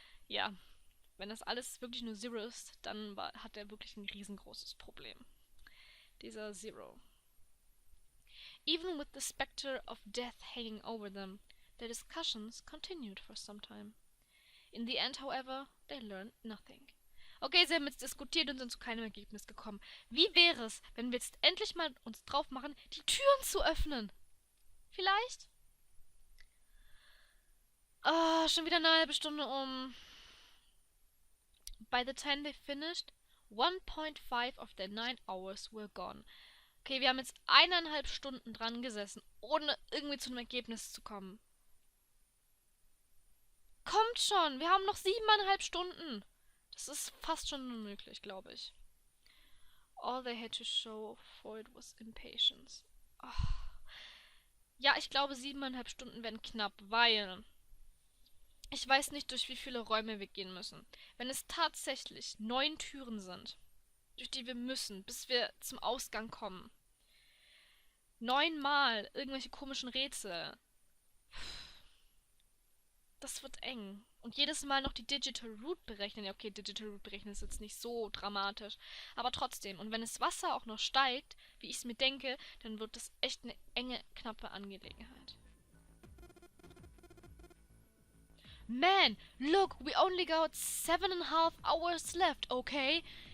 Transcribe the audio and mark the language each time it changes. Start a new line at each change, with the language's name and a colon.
German: Ja, wenn das alles wirklich nur Zero ist, dann hat er wirklich ein riesengroßes Problem. Dieser Zero.
English: Even with the specter of death hanging over them, their discussions continued for some time. In the end, however, they learned nothing.
German: Okay, sie haben jetzt diskutiert und sind zu keinem Ergebnis gekommen. Wie wäre es, wenn wir jetzt endlich mal uns drauf machen, die Türen zu öffnen? Vielleicht? Schon wieder eine halbe Stunde um.
English: By the time they finished, 1.5 of their 9 hours were gone.
German: Okay, wir haben jetzt 1,5 Stunden dran gesessen, ohne irgendwie zu einem Ergebnis zu kommen. Kommt schon, wir haben noch 7,5 Stunden. Das ist fast schon unmöglich, glaube ich.
English: All they had to show for it was impatience. Oh.
German: Ja, ich glaube 7,5 Stunden werden knapp, weil ich weiß nicht, durch wie viele Räume wir gehen müssen. Wenn es tatsächlich 9 Türen sind, durch die wir müssen, bis wir zum Ausgang kommen. 9-mal irgendwelche komischen Rätsel. Das wird eng. Und jedes Mal noch die Digital Root berechnen. Ja, okay, Digital Root berechnen ist jetzt nicht so dramatisch. Aber trotzdem. Und wenn das Wasser auch noch steigt, wie ich es mir denke, dann wird das echt eine enge, knappe Angelegenheit.
English: Man, look, we only got 7,5 hours left, okay?